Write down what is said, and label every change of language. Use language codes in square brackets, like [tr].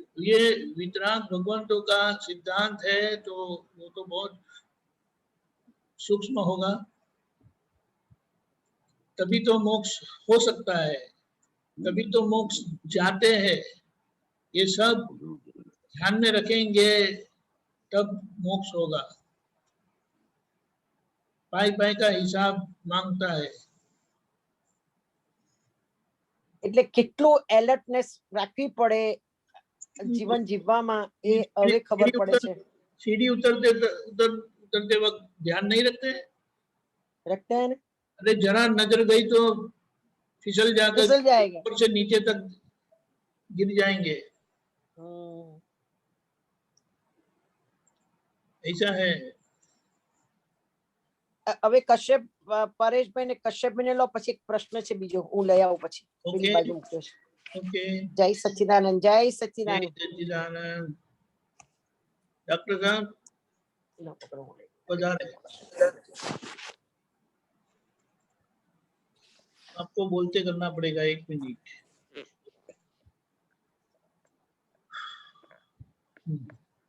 [hi] ये वितराग भगवंतों का सिद्धांत है, तो वो तो बहुत सूक्ष्म होगा, तभी तो मोक्ष हो सकता है, तभी तो मोक्ष जाते हैं. ये सब ध्यान में रखेंगे तब मोक्ष होगा. पाई पाई का हिसाब मांगता है. [gu] એટલે કેટલું એલર્ટનેસ રાખવી પડે જીવન જીવવામાં, એ હવે ખબર પડે છે. [hi] सीढ़ी उतरते वक्त ध्यान नहीं रखते हैं. रखते हैं ना. अरे जरा नजर गई तो फिसल जाएगा, ऊपर से नीचे तक गिर जाएंगे. ऐसा है. [gu] હવે કશ્યપ પરેશભાઈ ને કશ્યપભાઈ ને લો, પછી એક પ્રશ્ન છે બીજો હું લઈ આવું પછી. બાજુ મૂક્યો છે. [en] okay, [gu] જય સચ્ચિદાનંદ, [hi] जय सच्चिदानंद. डॉक्टर साहब पधारे. आपको बोलते करना पड़ेगा, 1 मिनट.